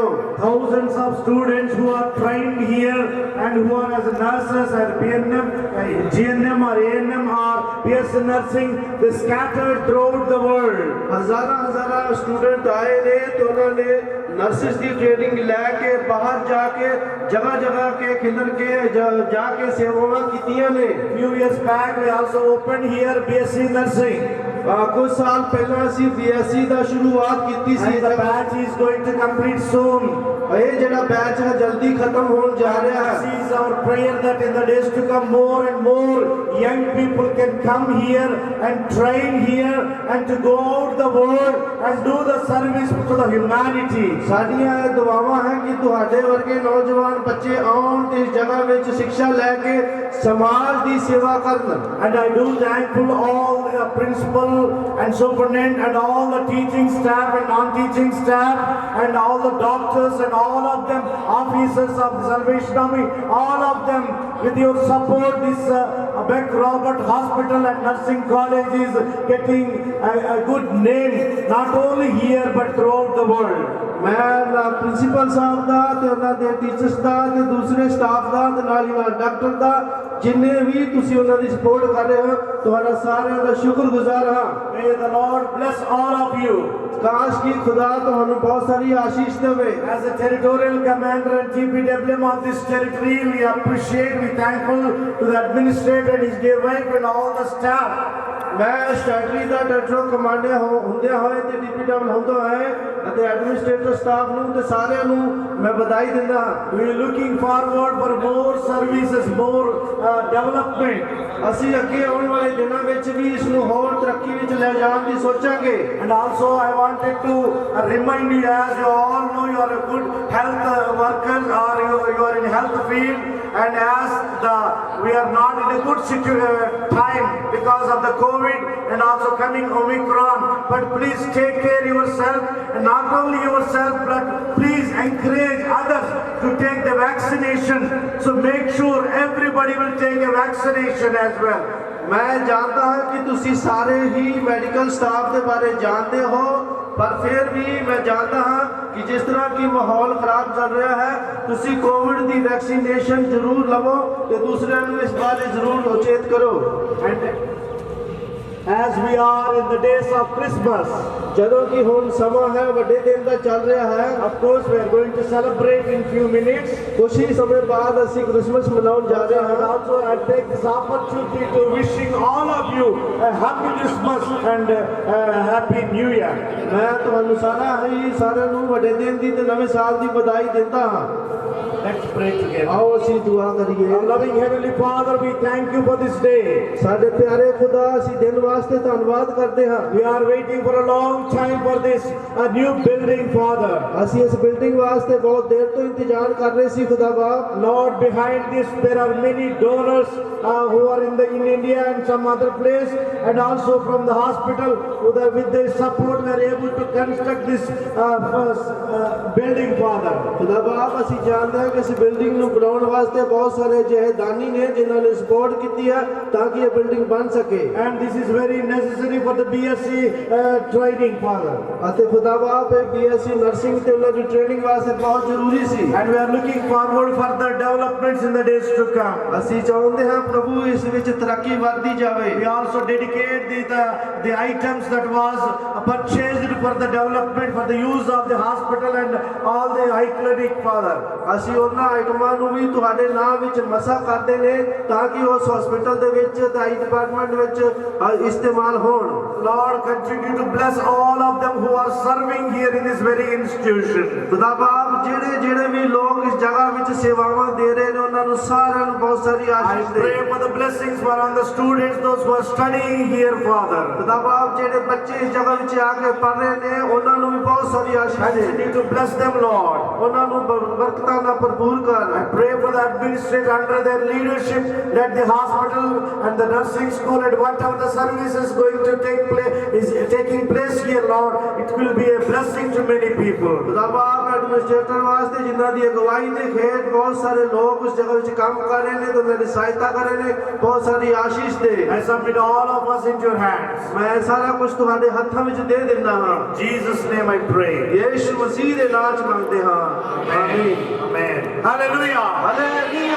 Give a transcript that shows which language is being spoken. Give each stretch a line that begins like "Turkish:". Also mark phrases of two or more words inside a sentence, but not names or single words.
English: Thousands of students who are trained here and who are as nurses at BNM, GNM or ANM or BSc nursing, they scattered throughout the world.
Punjabi: ਹਜ਼ਾਰਾਂ ਸਟੂਡੈਂਟ ਆਏ ਨੇ ਤੇ ਉਹਨਾਂ ਨੇ ਨਰਸਿਸ ਦੀ ਟ੍ਰੇਨਿੰਗ ਲੈ ਕੇ ਬਾਹਰ ਜਾ ਕੇ ਜਗ੍ਹਾ ਕੇ ਖਿਲਰ ਕੇ ਜਾ ਕੇ ਸੇਵਾਵਾਂ ਕੀਤੀਆਂ ਨੇ।
English: Few years back we also opened here BSc nursing.
Punjabi: ਕੁਝ ਸਾਲ ਪਹਿਲਾਂ ਅਸੀਂ BSc ਦਾ ਸ਼ੁਰੂਆਤ ਕੀਤੀ ਸੀ।
English: And the batch is going to complete soon.
Punjabi: ਇਹ ਜਿਹੜਾ ਬੈਚ ਹੈ ਜਲਦੀ ਖਤਮ ਹੋਣ ਜਾ ਰਿਹਾ ਹੈ।
English: This is our prayer that in the days to come more and more young people can come here and train here and to go out the world and do the service to the humanity.
Punjabi: ਸਾਡੀਆਂ ਇਹ ਦੁਆਵਾਂ ਹੈ ਕਿ ਤੁਹਾਡੇ ਵਰਗੇ ਨੌਜਵਾਨ ਬੱਚੇ ਆਉਣ ਤੇ ਇਸ ਜਗ੍ਹਾ ਵਿੱਚ ਸਿੱਖਿਆ ਲੈ ਕੇ ਸਮਾਜ ਦੀ ਸੇਵਾ ਕਰਨ।
English: And I do thankful all the principal and superintendent and all the teaching staff and non-teaching staff and all the doctors and all of them, officers of the Salvation Army, all of them, with your support, this Macrobot Hospital and Nursing College is getting a good name, not only here but throughout the world.
Punjabi: ਮੈਂ ਪ੍ਰਿੰਸੀਪਲ ਸਾਹਿਬ ਦਾ ਤੇ ਉਹਨਾਂ ਦੇ ਟੀਚਰਸ ਦਾ ਤੇ ਦੂਸਰੇ ਸਟਾਫ ਦਾ ਤੇ ਨਾਲ ਹੀ ਨਾਲ ਡਾਕਟਰ ਦਾ ਜਿੰਨੇ ਵੀ ਤੁਸੀਂ ਉਹਨਾਂ ਦੀ ਸਪੋਰਟ ਕਰ ਰਹੇ ਹੋ ਤੁਹਾਡਾ ਸਾਰਿਆਂ ਦਾ ਸ਼ੁਕਰਗੁਜ਼ਾਰ ਹਾਂ।
English: May the Lord bless all of you.
Punjabi: ਕਾਸ਼ ਕਿ ਖੁਦਾ ਤੁਹਾਨੂੰ ਬਹੁਤ ਸਾਰੀ ਆਸ਼ੀਸ਼ ਦੇਵੇ।
English: As a territorial commander and TPWM of this territory, we appreciate, we thankful to the administrator and his dear wife and all the staff.
Hindi: मैं इस टेरिटरी का
English: territorial commander
Punjabi: ਹੁੰਦੇ ਹੋਏ ਤੇ ਡੀਪੀਡਬਲ ਹੁੰਦਾ ਹੈ ਅਤੇ
English: administrator staff
Punjabi: ਨੂੰ ਤੇ ਸਾਰਿਆਂ ਨੂੰ ਮੈਂ ਵਧਾਈ ਦਿੰਦਾ ਹਾਂ।
English: We are looking forward for more services, more development.
Punjabi: ਅਸੀਂ ਅੱਗੇ ਆਉਣ ਵਾਲੇ ਦਿਨਾਂ ਵਿੱਚ ਵੀ ਇਸ ਨੂੰ ਹੋਰ ਤਰੱਕੀ ਵਿੱਚ ਲੈ ਜਾਣ ਦੀ ਸੋਚਾਂਗੇ।
English: And also I wanted to remind you, as you all know, you are a good health worker or you are in health field, and as we are not in a good time because of the COVID and also coming Omicron, but please take care yourself, and not only yourself but please encourage others to take the vaccination. So make sure everybody will take a vaccination as well.
Hindi: मैं जानता
Punjabi: ਹਾਂ कि ਤੁਸੀਂ ਸਾਰੇ ਹੀ
English: medical staff
Punjabi: ਦੇ ਬਾਰੇ ਜਾਣਦੇ ਹੋ, ਪਰ ਫਿਰ ਵੀ ਮੈਂ ਜਾਣਦਾ ਹਾਂ ਕਿ ਜਿਸ ਤਰ੍ਹਾਂ ਕਿ ਮਾਹੌਲ ਖਰਾਬ ਚੱਲ ਰਿਹਾ ਹੈ, ਤੁਸੀਂ ਕੋਵਿਡ ਦੀ ਵੈਕਸੀਨੇਸ਼ਨ ਜ਼ਰੂਰ ਲਵੋ ਤੇ ਦੂਸਰਿਆਂ ਨੂੰ ਇਸ ਬਾਰੇ ਜ਼ਰੂਰ ਉਚੇਤ ਕਰੋ।
English: As we are in the days of Christmas,
Punjabi: ਜਦੋਂ ਕਿ ਹੁਣ ਸਮਾਂ ਹੈ ਵੱਡੇ ਦਿਨ ਦਾ ਚੱਲ ਰਿਹਾ ਹੈ,
English: of course we are going to celebrate in few minutes.
Punjabi: ਕੁਝ ਹੀ ਸਮੇਂ ਬਾਅਦ ਅਸੀਂ ਕ੍ਰਿਸਮਸ ਮਨਾਉਣ ਜਾ ਰਹੇ
English: And
Punjabi: ਹਾਂ।
English: also I take this opportunity to wishing all of you a happy Christmas and a happy New Year.
Punjabi: ਮੈਂ ਤੁਹਾਨੂੰ ਸਾਰਿਆਂ ਨੂੰ ਵੱਡੇ ਦਿਨ ਦੀ ਤੇ ਨਵੇਂ ਸਾਲ ਦੀ ਵਧਾਈ ਦਿੰਦਾ ਹਾਂ।
English: Let's pray together.
Punjabi: ਆਓ ਅਸੀਂ ਦੁਆ ਕਰੀਏ।
English: Our loving Heavenly Father, we thank you for this day.
Punjabi: ਸਾਡੇ ਪਿਆਰੇ ਖੁਦਾ, ਅਸੀਂ ਦਿਨ ਵਾਸਤੇ ਧੰਨਵਾਦ ਕਰਦੇ ਹਾਂ।
English: We are waiting for a long time for this new building, Father.
Punjabi: ਅਸੀਂ ਇਸ ਬਿਲਡਿੰਗ ਵਾਸਤੇ ਬਹੁਤ ਦੇਰ ਤੋਂ ਇੰਤਜ਼ਾਰ ਕਰ ਰਹੇ ਸੀ ਖੁਦਾ ਬਾਪ।
English: Lord, behind this there are many donors who are in India and some other place, and also from the hospital with their support we are able to construct this building, Father.
Punjabi: ਖੁਦਾ ਬਾਪ, ਅਸੀਂ ਜਾਣਦੇ ਹਾਂ ਕਿ ਇਸ ਬਿਲਡਿੰਗ ਨੂੰ ਬਣਾਉਣ ਵਾਸਤੇ ਬਹੁਤ ਸਾਰੇ ਅਜਿਹੇ ਦਾਨੀ ਨੇ ਜਿਨ੍ਹਾਂ ਨੇ ਸਪੋਰਟ ਕੀਤੀ ਹੈ ਤਾਂ ਕਿ ਇਹ ਬਿਲਡਿੰਗ ਬਣ ਸਕੇ।
English: And this is very necessary for the BSc training, Father.
Punjabi: ਅਤੇ ਖੁਦਾ ਬਾਪ, ਇਹ
English: BSc nursing
Punjabi: ਤੇ ਉਹਨਾਂ ਦੀ ਟ੍ਰੇਨਿੰਗ ਵਾਸਤੇ ਬਹੁਤ ਜ਼ਰੂਰੀ ਸੀ।
English: And we are looking forward for the developments in the days to come.
Punjabi: ਅਸੀਂ ਚਾਹੁੰਦੇ ਹਾਂ ਪ੍ਰਭੂ ਇਸ ਵਿੱਚ ਤਰੱਕੀ ਵਧਦੀ ਜਾਵੇ।
English: We also dedicate the items that was purchased for the development for the use of the hospital and all the high clinic, Father.
Punjabi: ਅਸੀਂ ਉਹਨਾਂ ਆਈਟਮਾਂ ਨੂੰ ਵੀ ਤੁਹਾਡੇ ਨਾਮ ਵਿੱਚ ਮਸਾ ਕਰਦੇ ਨੇ ਤਾਂ ਕਿ ਉਸ ਹਸਪੀਟਲ ਦੇ ਵਿੱਚ ਤੇ
English: eye department
Punjabi: ਵਿੱਚ ਇਸਤੇਮਾਲ ਹੋਣ।
English: Lord, continue to bless all of them who are serving here in this very institution.
Punjabi: ਖੁਦਾ ਬਾਪ, ਜਿਹੜੇ ਵੀ ਲੋਕ ਇਸ ਜਗ੍ਹਾ ਵਿੱਚ ਸੇਵਾਵਾਂ ਦੇ ਰਹੇ ਨੇ ਉਹਨਾਂ ਨੂੰ ਸਾਰਿਆਂ ਨੂੰ ਬਹੁਤ ਸਾਰੀ
English: I
Punjabi: ਆਸ਼ੀਸ਼ ਦੇ।
English: pray for the blessings for on the students, those who are studying here, Father.
Punjabi: ਖੁਦਾ ਬਾਪ, ਜਿਹੜੇ ਬੱਚੇ ਇਸ ਜਗ੍ਹਾ ਵਿੱਚ ਆ ਕੇ ਪੜ੍ਹ ਰਹੇ ਨੇ ਉਹਨਾਂ ਨੂੰ ਵੀ ਬਹੁਤ ਸਾਰੀ ਆਸ਼ੀਸ਼ ਦੇ।
English: Continue to bless them, Lord.
Punjabi: ਉਹਨਾਂ ਨੂੰ ਬਰਕਤਾਂ ਨਾਲ ਭਰਪੂਰ ਕਰ।
English: I pray for the administrator under their leadership, let the hospital and the nursing school and whatever the service is going to taking place here, Lord, it will be a blessing to many people.
Punjabi: ਖੁਦਾ ਬਾਪ, ਐਡਮਿਨਿਸਟ੍ਰੇਟਰ ਵਾਸਤੇ ਜਿਨ੍ਹਾਂ ਦੀ ਅਗਵਾਈ ਦੇ ਖੇਤ ਬਹੁਤ ਸਾਰੇ ਲੋਕ ਉਸ ਜਗ੍ਹਾ ਵਿੱਚ ਕੰਮ ਕਰ ਰਹੇ ਨੇ ਤੇ ਉਹਨਾਂ ਦੀ ਸਹਾਇਤਾ ਕਰ ਰਹੇ ਨੇ, ਬਹੁਤ ਸਾਰੀ ਆਸ਼ੀਸ਼ ਦੇ।
English: I submit all of us into your hands.
Punjabi: ਮੈਂ ਸਾਰਾ ਕੁਝ ਤੁਹਾਡੇ ਹੱਥਾਂ ਵਿੱਚ ਦੇ ਦਿੰਦਾ ਹਾਂ।
English: In Jesus' name I pray.
Punjabi: ਯਿਸੂ ਮਸੀਹ ਦੇ ਨਾਮ 'ਚ ਮੰਗਦੇ ਹਾਂ। ਆਮੀਨ।
English: Amen. Hallelujah.
Punjabi: ਹਾਲੇਲੂਇਆ।